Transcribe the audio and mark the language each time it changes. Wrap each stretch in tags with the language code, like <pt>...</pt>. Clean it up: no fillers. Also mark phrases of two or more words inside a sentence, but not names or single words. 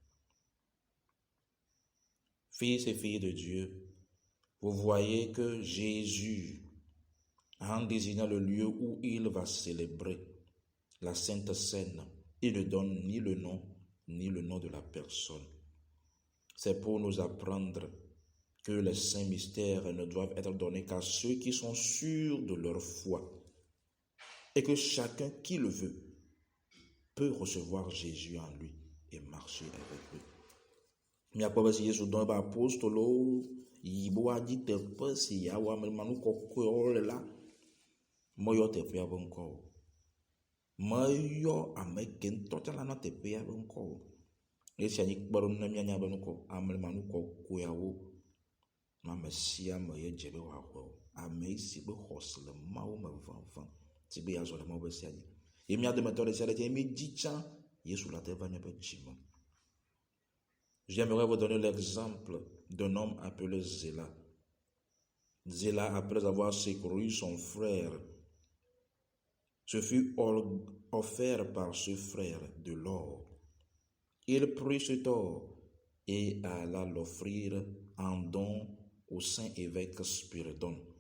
<fr>Fils et filles de Dieu, vous voyez que Jésus, en désignant le lieu où il va célébrer la Sainte Seine, il ne donne ni le nom de la personne. C'est pour nous apprendre que les saints mystères ne doivent être donnés qu'à ceux qui sont sûrs de leur foi et que chacun qui le veut peut recevoir Jésus en lui et marcher avec lui.</fr> <ee>Mi akpɔ si Yesu dɔn ba apostolo yibo adi teƒe si yawo amemanu kɔkɔewo le la meyɔ teƒea be ŋkɔ o. Meyɔ ame ke ŋutɔ tsã la na teƒea be ŋkɔ o. Esia nyi kpeɖeŋu ne mianya be nukɔ amemanu kɔkɔewo ame sia ame ye dze be wòaxɔ o. Ame si be xɔse le Mawu me vevem si be yeazɔ le Mawu be sia dzi. Ye mia dometɔ ɖe sia ɖe mi dzi tsã Yesu la te va miaƒe dzime.</ee> <fr>J'aimerais vous donner l'exemple d'un homme appelé Zéla. Zéla, après avoir secouru son frère, se fut offert par ce frère de l'or. Il prit cet or et alla l'offrir en don au saint évêque Spiridon.</fr>